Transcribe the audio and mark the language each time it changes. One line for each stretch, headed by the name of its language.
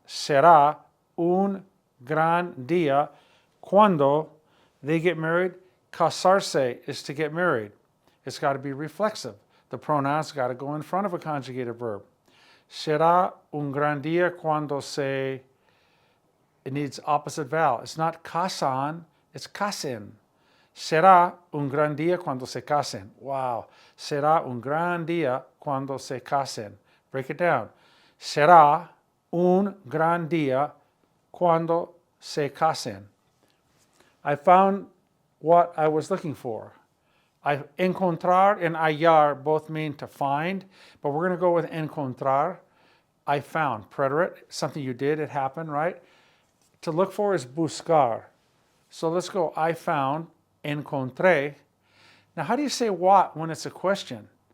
Spanish: Será un gran día cuando
English: they get married. Casarse is to get married. It's got to be reflexive. The pronoun's got to go in front of a conjugated verb.
Spanish: Será un gran día cuando se...
English: It needs opposite vowel. It's not casan, it's casen.
Spanish: Será un gran día cuando se casen.
English: Wow.
Spanish: Será un gran día cuando se casen.
English: Break it down.
Spanish: Será un gran día cuando se casen.
English: I found what I was looking for. Encontrar and hallar both mean to find, but we're going to go with encontrar. I found, preterite, something you did, it happened, right? To look for is buscar. So let's go, I found, encontré. Now, how do you say what when it's a question?